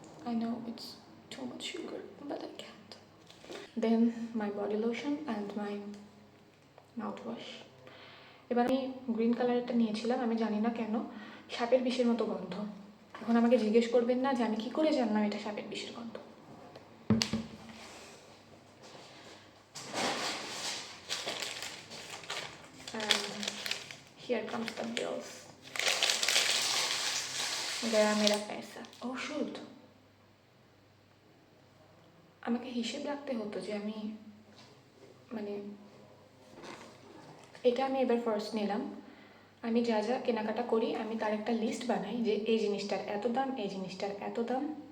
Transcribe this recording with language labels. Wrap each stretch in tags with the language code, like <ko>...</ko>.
<en>I know it's too much sugar, but I can't. Then my body lotion and my mouthwash.</en> <bn>এবার আমি green কালারেরটা নিয়েছিলাম, আমি জানি না কেন সাপের বিষের মতো গন্ধ। এখন আমাকে জিজ্ঞেস করবেন না যে আমি কী করে জানলাম এটা সাপের বিষের গন্ধ।</bn> <en>And here comes the bills.</en> <hi>गया मेरा पैसा।</hi> <en>Oh shoot,</en> <bn>আমাকে হিসেব রাখতে হতো যে আমি মানে এটা আমি এবার ফার্স্ট নিলাম। আমি যা যা কেনাকাটা করি আমি তার একটা লিস্ট বানাই যে এই জিনিসটার এত দাম, এই জিনিসটার এত দাম।</bn>